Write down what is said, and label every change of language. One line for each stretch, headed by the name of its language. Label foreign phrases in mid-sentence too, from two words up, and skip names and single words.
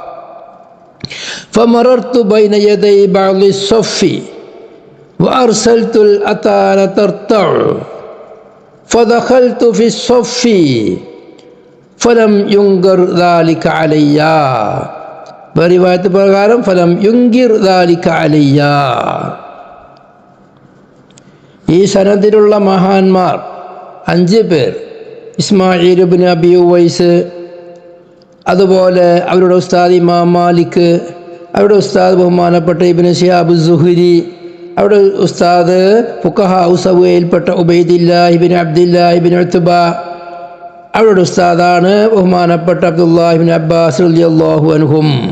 Arabic: فمررت بين يدي بعض الصف وأرسلت الأتان ترتع فدخلت في الصف فلم ينكر ذلك علي. برواية പ്രകാരം فلم ينكر ذلك علي.
Malayalam: ഈ സനദിലുള്ള മഹാന്മാർ 5 പേർ, ഇസ്മായിൽ ഇബ്നു അബി ഉവൈസ്, അതുപോലെ അവരുടെ ഉസ്താദ് ഇമാം മാലിക്, അവരുടെ ഉസ്താദ് ബഹുമാനപ്പെട്ട ഇബ്നു ശിഹാബ് സുഹ്രി, അവരുടെ ഉസ്താദ് ഫുഖഹാ സബഅയിൽപ്പെട്ട ഉബൈദില്ലാഹി ഇബ്നു അബ്ദില്ലാഹി ഇബ്നു ഉത്ബ, അവരുടെ ഉസ്താദാണ് ബഹുമാനപ്പെട്ട അബ്ദുല്ലാഹി ഇബ്നു അബ്ബാസ്
Arabic: رضي الله عنهم.